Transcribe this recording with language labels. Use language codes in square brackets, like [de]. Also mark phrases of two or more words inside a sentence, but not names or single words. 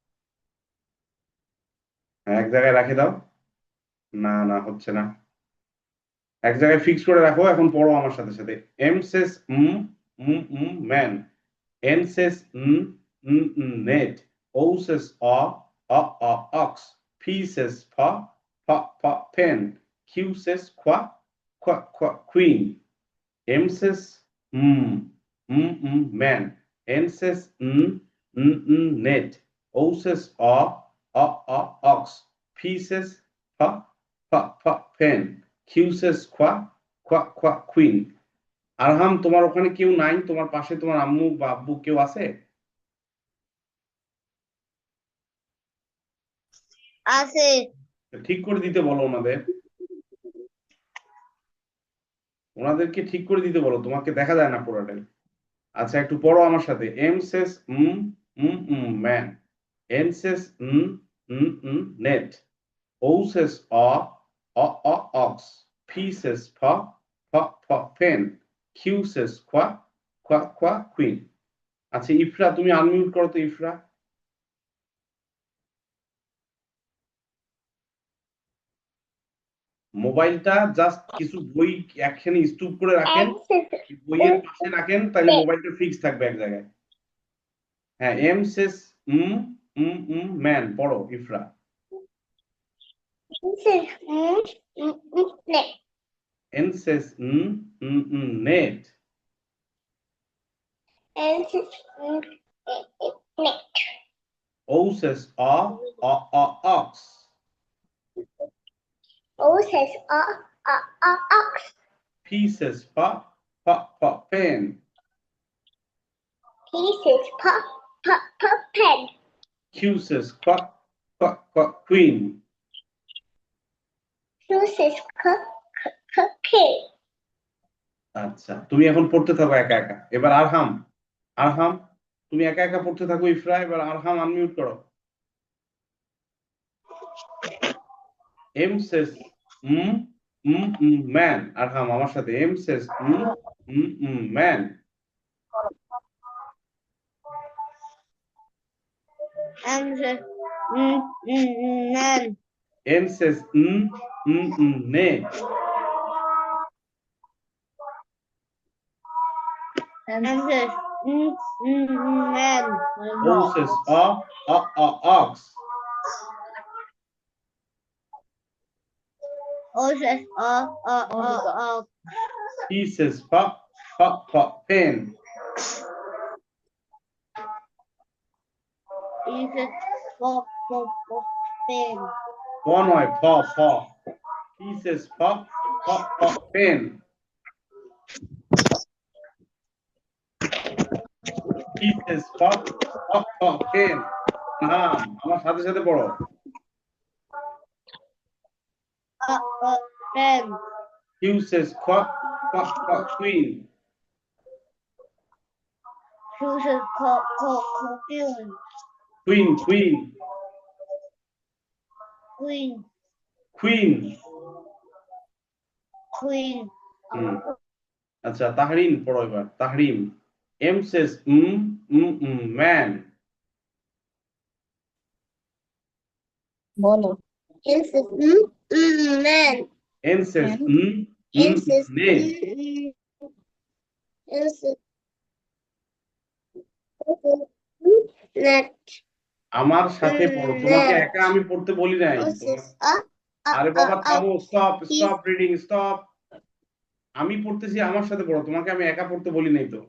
[bn] হ্যাঁ এক জায়গায় রাখে দাও। না না, হচ্ছে না। এক জায়গায় ফিক্স করে রাখো, এখন পড়ো আমার সাথে সাথে। [en] M says man, N says net, O says o o o ox, P says p p p pen, Q says kwa kwa kwa queen. M says man, N says net, O says o o o ox, P says p p p pen, Q says kwa kwa kwa queen. [bn] আরহাম, তোমার ওখানে কেউ নাই? তোমার পাশে তোমার আম্মু বা আব্বু কেউ আছে? আছে। ঠিক করে দিতে বলো ওনাদের, ওনাদেরকে ঠিক করে দিতে বলো, তোমাকে দেখা যায় না পুরোটাই। আচ্ছা একটু পড়ো আমার সাথে। [en] M says man, N says net, O says o o o ox, P says p p p pen, Q says kwa kwa kwa queen. [bn] আচ্ছা ইফরা, তুমি আনমিউট করো তো ইফরা। মোবাইলটা জাস্ট কিছু বই একখানে স্তূপ করে রাখেন, বইয়ের পাশে রাখেন, তাহলে মোবাইলটা ফিক্স থাকবে এক জায়গায়। [en] হ্যাঁ, M says man পড়ো ইফরা। N says net, O says o o o ox, P says p p p pen, Q says k k k queen. [bn] আচ্ছা তুমি এখন পড়তে থাকো একা একা। এবার আরহাম, আরহাম তুমি একা একা পড়তে থাকো ইফরা। এবার আরহাম আনমিউট করো। [en] M says man, [bn] আরহাম আমার সাথে। [en] M says man, man. N says net. M says man. O says ox. O says P says pen. E says pen. [bn] নয় প [en] P says pen. P says pen. [bn] আমার সাথে সাথে পড়ো। [en] Pen. Q says queen. Q says Queen. [bn] আচ্ছা তাহরিন পড়ো এবার। তাহরিম। [en] M says man. বলো N says man. N says N says net. N says net. [bn] আমার সাথে পড়ো, তোমাকে একা আমি পড়তে বলি নাই। [en] O says [bn] আরে বাবা থামো, [en] stop reading, stop. [bn] আমি পড়তেছি, আমার সাথে পড়ো, তোমাকে আমি একা পড়তে বলি নাই তো।